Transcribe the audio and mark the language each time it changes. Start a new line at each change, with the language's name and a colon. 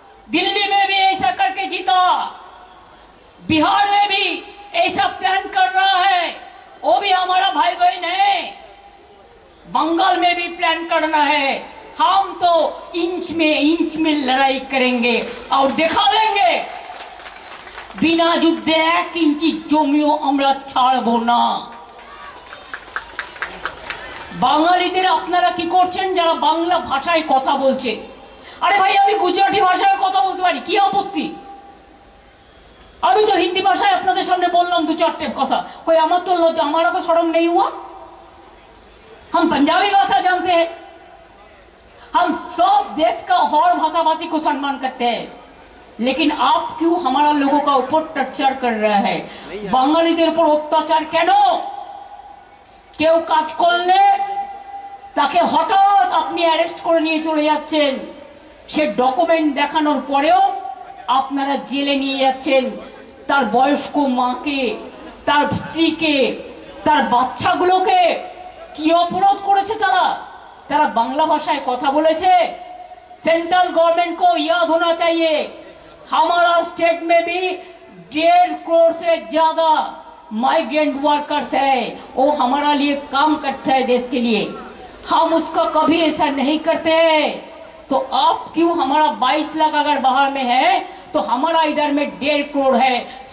Hindi: दिल्ली में भी ऐसा करके जीता, बिहार में भी ऐसा प्लान कर रहा है, वो भी हमारा भाई बहन है। बंगाल में भी प्लान करना है। हम तो इंच में लड़ाई करेंगे और दिखा देंगे,
Bangla: बिना युद्धे 1 इंची जमिও আমরা ছাড়বো না। বাঙালিদের আপনারা কি করছেন যারা বাংলা ভাষায় কথা বলছে? আরে ভাই, আমি গুজরাটি ভাষায় কথা বলতে পারি, কি আপত্তি?
Hindi: अभी तो हिंदी भाषा अपने सामने बोललाम 2-4 कथा, कोई हमारा तो लज्जा, हमारा तो शर्म नहीं हुआ? हम पंजाबी भाषा जानते हैं, हम सब देश का हर भाषा भाषी को सम्मान करते हैं, लेकिन आप क्यों हमारा लोगों का ऊपर टर्चर कर रहे हैं?
Bangla: बांगालीদের উপর অত্যাচার কেন? কেউ কাজ করলে তাকে হঠাৎ আপনি অ্যারেস্ট করে নিয়ে চলে যাচ্ছেন, সে ডকুমেন্ট দেখানোর পরেও আপনারা জেলে নিয়ে যাচ্ছেন। তার বয়স্ক মাকে, তার স্ত্রীকে, তার বাচ্চাগুলোকে কি অপরাধ করেছে তারা? তারা বাংলা ভাষায় কথা বলেছে।
Hindi: सेंट्रल गवर्नमेंट को याद होना चाहिए, हमारा स्टेट में भी 1.5 करोड़ से ज्यादा माइग्रेंट वर्कर्स है, वो हमारा लिए काम करता है देश के लिए। हम उसका कभी ऐसा नहीं करते हैं। तो आप क्यों, हमारा 22 लाख अगर बाहर में है तो हमारा इधर में 1.5 करोड़ है।